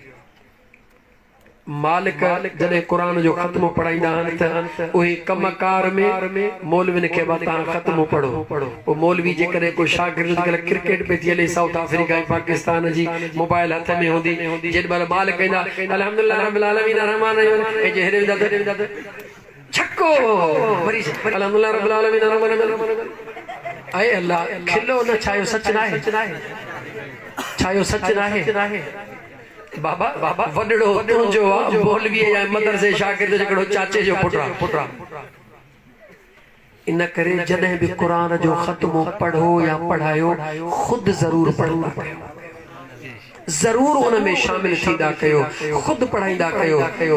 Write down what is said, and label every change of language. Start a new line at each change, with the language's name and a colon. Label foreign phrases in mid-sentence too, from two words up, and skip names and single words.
Sindhi: मालिक जॾहिं क़ुरान जो ख़त्मो पढ़ाईंदा आहिनि त उहे कमकार में मौलविन खे तव्हां ख़त्मो पढ़ो। पोइ मौलवी जेकॾहिं कोई शागिर्द अॼुकल्ह क्रिकेट पे थी हले साउथ अफ्रीका ऐं पाकिस्तान जी, मोबाइल हथ में हूंदी, जेॾीमहिल मालिक कहंदा
Arabic: الحمد لله رب العالمين رحمن
Sindhi: ऐं जे हेॾे वेंदा छक्को वरी
Arabic: الحمد لله رب العالمين رحمن.
Sindhi: ऐं अल्लाह खिलो न, छायो सच न आहे? छायो सच न आहे? बाबा वडड़ो तुंहिंजो आहे, मौलवीअ या मदरसे शागिर्द हिकिड़ो चाचे जो पुटरा। इन करे जॾहिं बि क़ुरान जो ख़त्मो पढ़ो या पढ़ायो ख़ुद ज़रूर पढ़ंदा कयो, ज़रूर उन में शामिल थींदा कयो, ख़ुद पढ़ाईंदा कयो।